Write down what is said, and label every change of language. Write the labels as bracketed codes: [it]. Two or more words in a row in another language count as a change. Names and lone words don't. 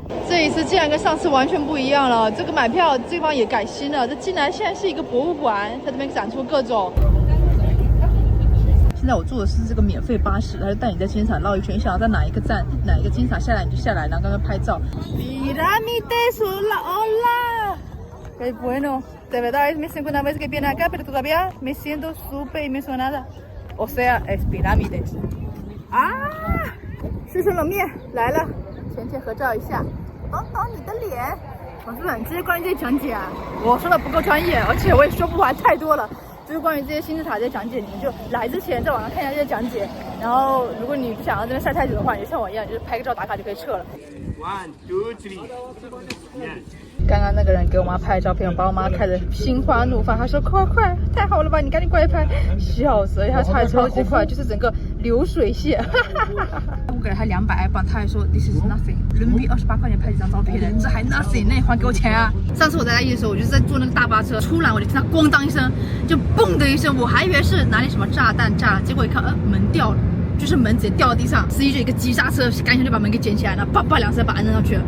[zh] 这一次竟然跟上次完全不一样了，这个买票地方也改新了，这竟然现在是一个博物馆，在这边展出各种。现在我坐的是这个免费巴士，它就带你在金字塔绕一圈，想要在哪一个站、哪一个金字塔下来你就下来，然后刚刚拍照。 [es] Pirámides, hola, hola. Qué bueno. De verdad es mi segunda vez que viene acá, pero todavía me siento súper emocionada. O sea, es pirámides. [zh] 啊，师兄冷面来了，前合照一下，挡挡你的脸。同志们，这些关于这些讲解啊，我说的不够专业，而且我也说不完，太多了。就是关于这些金字塔这些讲解，你们就来之前在网上看一下这些讲解，然后如果你不想要这边晒太久的话，你就像我一样，就是拍个照打卡就可以撤了。1, 2, 3， 刚刚那个人给我妈拍照片，把我妈看得心花怒放，她说快，太好了吧，你赶紧过来拍，笑死！她拍超级快，就是整个流水线。我给了他200镑，他还说 [en] this is nothing， [zh] 人民币28块钱拍几张照片的，这还 nothing， 那你还给我钱啊！上次我在埃及的时候，我就是在坐那个大巴车，突然我就听到咣当一声，就嘣的一声，我还以为是哪里什么炸弹炸了，结果一看，门掉了。就是门直接掉到地上，司机就一个急刹车，赶紧就把门给捡起来，然后叭叭2声把它摁上去了。